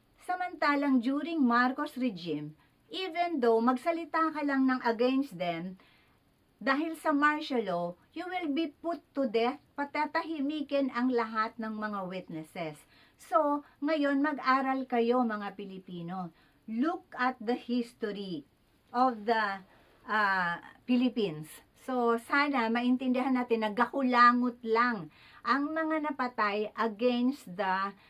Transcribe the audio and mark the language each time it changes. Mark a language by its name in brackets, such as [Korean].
[English] Samantalang during Marcos regime, even though [Filipino] magsalita ka lang ng [English] against them, [Filipino] dahil sa [English] martial law, you will be put to death, [Filipino] patatahimikin ang lahat ng mga [English] witnesses. [Filipino] So, ngayon mag-aral kayo mga Pilipino. [English] Look at the history of the Philippines. [Filipino] So, sana maintindihan natin na gakulangot lang ang mga napatay [English] against the